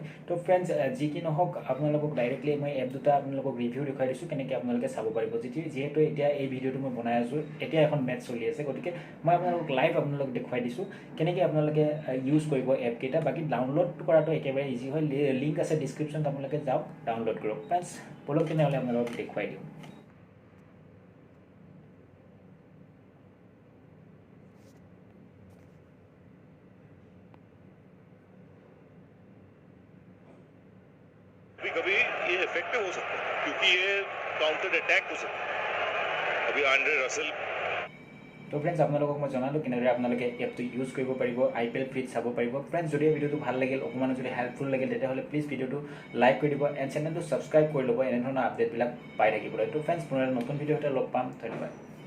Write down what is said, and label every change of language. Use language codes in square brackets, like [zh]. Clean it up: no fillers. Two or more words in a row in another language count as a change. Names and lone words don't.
[as] তো ফ্ৰেণ্ডছ, যি কি নহওক আপোনালোকক ডাইৰেক্টলি মই এপ দুটা আপোনালোকক ৰিভিউ দেখুৱাই দিছোঁ কেনেকৈ আপোনালোকে চাব পাৰিব। যিহেতু এতিয়া এই ভিডিঅ'টো মই বনাই আছোঁ, এতিয়া এখন মেটচ চলি আছে, গতিকে মই আপোনালোকক লাইভ আপোনালোকক দেখুৱাই দিছোঁ কেনেকৈ আপোনালোকে ইউজ কৰিব এপকেইটা। বাকী ডাউনলোড কৰাটো একেবাৰে ইজি হয়, লিংক আছে ডিছক্ৰিপশ্যনত, আপোনালোকে যাওক ডাউনলোড কৰক। ফ্ৰেণ্ডছ, বলক তেনেহ'লে আপোনালোকক দেখুৱাই দিওঁ। [hi] कभी ये इफेक्टिव हो सकता है क्योंकि ये [en] counter attack [hi] हो सकता है। अभी आंड्रे रसेल। [as] তো ফ্ৰেণ্ডছ, আপোনালোকক মই জনালোঁ কেনেদৰে আপোনালোকে এপটো ইউজ কৰিব পাৰিব, IPL ফ্ৰীত চাব পাৰিব। ফ্ৰেণ্ডছ, যদি এই ভিডিঅ'টো ভাল লাগিল, অকণমান যদি হেল্পফুল লাগিল, তেতিয়াহ'লে প্লিজ ভিডিঅ'টো লাইক কৰি দিব এণ্ড চেনেলটো ছাবস্ক্ৰাইব কৰি ল'ব এনেধৰণৰ আপডেটবিলাক পাই থাকিবলৈ। তো ফ্ৰেণ্ডছ, পুনৰ নতুন ভিডিঅ' এটা লগ পাম। ধন্যবাদ।